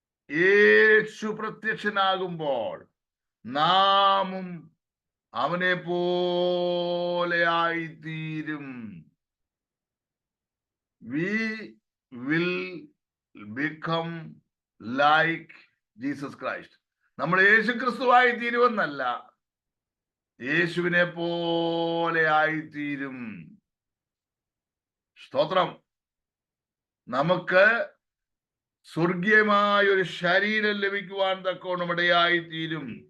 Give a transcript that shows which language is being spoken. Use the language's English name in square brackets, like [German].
[Malayalam] യേശു പ്രത്യക്ഷനാകുമ്പോൾ നാമും അവനെ പോലെ ആയിത്തീരും. [English] We will become like Jesus Christ. [Malayalam] നമ്മൾ യേശു ക്രിസ്തുവായി തീരുമെന്നല്ല, യേശുവിനെ പോലെ ആയിത്തീരും. സ്തോത്രം. നമുക്ക് സ്വർഗീയമായ ഒരു ശരീരം ലഭിക്കുവാൻ തക്കോണം ഇടയായിത്തീരും.